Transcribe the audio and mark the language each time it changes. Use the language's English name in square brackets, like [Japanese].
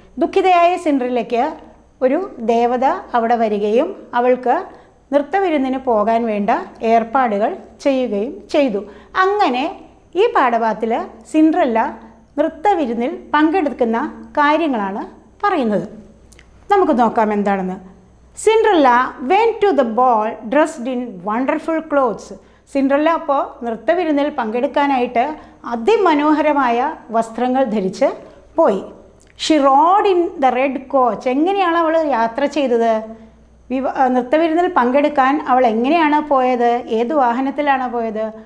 [Malayalam] ദുഃഖിതയായ സിൻഡ്രല്ലയ്ക്ക് ഒരു ദേവത അവിടെ വരികയും അവൾക്ക് നൃത്ത വിരുന്നിന് പോകാൻ വേണ്ട ഏർപ്പാടുകൾ ചെയ്യുകയും ചെയ്തു. അങ്ങനെ ഈ പാഠഭാഗത്തിൽ സിൻഡ്രല്ല നൃത്ത വിരുന്നിൽ പങ്കെടുക്കുന്ന കാര്യങ്ങളാണ് പറയുന്നത്. നമുക്ക് നോക്കാം എന്താണെന്ന്. [English] Cinderella went to the ball dressed in wonderful clothes. [Malayalam] Cinderella അപ്പോൾ നൃത്തവിരുന്നിൽ പങ്കെടുക്കാനായിട്ട് അതിമനോഹരമായ വസ്ത്രങ്ങൾ ധരിച്ച് പോയി. [English] She rode in the red coach. [Malayalam] എങ്ങനെയാണ് അവൾ യാത്ര ചെയ്തത്? നൃത്തവിരുന്നിൽ പങ്കെടുക്കാൻ അവൾ എങ്ങനെയാണ് പോയത്? ഏത് വാഹനത്തിലാണ് പോയത്?